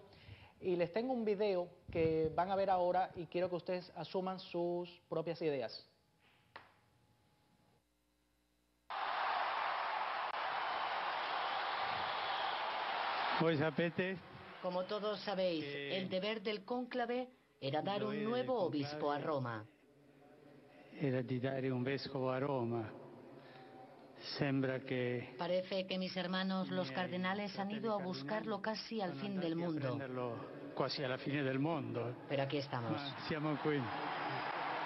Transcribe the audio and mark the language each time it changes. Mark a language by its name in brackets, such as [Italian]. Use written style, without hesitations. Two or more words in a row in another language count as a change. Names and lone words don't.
[Spanish] Y les tengo un video que van a ver ahora y quiero que ustedes asuman sus propias ideas. Como todos sabéis, el deber del cónclave era dar un nuevo obispo a Roma. [Italian] Era di dare un vescovo a Roma. [Spanish] Parece que mis hermanos los cardenales han ido a buscarlo casi al fin del mundo. [Italian] Quasi alla fine del mondo. [Spanish] Pero aquí estamos. [Italian] Siamo qui.